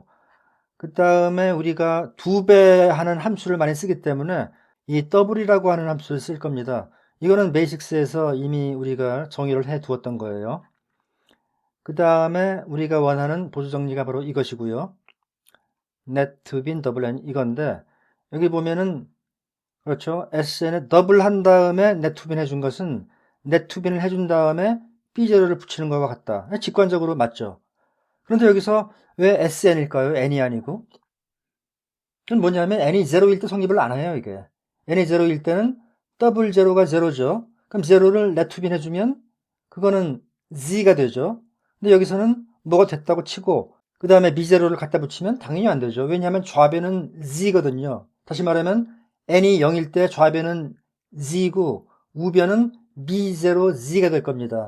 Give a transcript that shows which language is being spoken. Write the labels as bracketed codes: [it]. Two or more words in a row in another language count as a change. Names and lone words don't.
[ko] 그 다음에 우리가 2배 하는 함수를 많이 쓰기 때문에 이 더블이라고 하는 함수를 쓸 겁니다. 이거는 베이식스에서 이미 우리가 정의를 해 두었던 거예요. 그 다음에 우리가 원하는 보조 정리가 바로 이것이고요. net bin 더블 n 이건데 여기 보면은 그렇죠. sn에 더블 한 다음에 net bin 해준 것은 net bin을 해준 다음에 b0를 붙이는 것과 같다. 직관적으로 맞죠. 그런데 여기서 왜 sn일까요? n이 아니고. 그건 뭐냐면 n이 0일 때 성립을 안 해요, 이게. n이 0일 때는 더블 제로가 0죠. 그럼 0를 net bin 해주면 그거는 z가 되죠. 근데 여기서는 뭐가 됐다고 치고 그 다음에 b0를 갖다 붙이면 당연히 안 되죠. 왜냐하면 좌변은 z거든요. 다시 말하면 n이 0일 때 좌변은 z고 우변은 b0z가 될 겁니다.